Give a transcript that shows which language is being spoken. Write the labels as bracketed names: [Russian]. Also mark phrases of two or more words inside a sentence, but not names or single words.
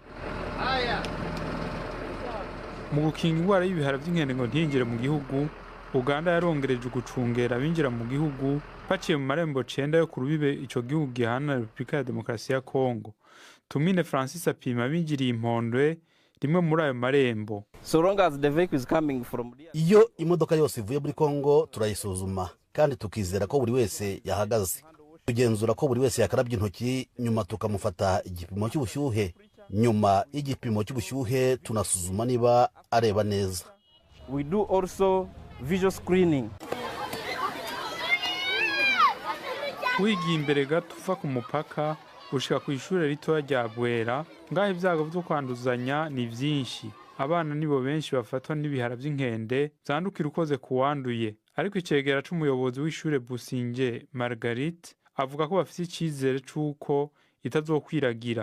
[Rundi] Mu gukinga ingwara y'ibihara vy'inkende ngo ntiyinjire mu gihugu, Uganda yarongereje gucungera abinjira mu gihugu baciye mu marembo 9 yo kurubibe ico gihugu gihana Republika ya Demokarasi ya Kongo. Tumine Francis apima binjiriye impondwe rimwe muri ayo marembo. [English] So long as the vehicle is coming from [Kinyarwanda] iyo imodoka yose ivuye muri Kongo turayisuzuma kandi tukizera ko buri wese yahagaze. Tugenzura ko buri wese yakarabye intoki, nyuma tukamufata igipimo cy'ubushyuhe. Nyuma y'igipimo cy'ubushyuhe tunasuzuma niba areba neza. [English] We do also visual screening. [Rundi] Wigiye imbere gato uva ku mupaka ushika ku ishure ritoya rya Bwera, ngaho ibyago byo kwanduzanya ni vyinshi. Abana nibo benshi bafatwa n'ibihara vy'inkende zandukira ukoze kuwanduye. Ariko icegera c'umuyobozi w'ishure Businge Marguerite avuga ko bafite icizere c'uko itazokwiragira.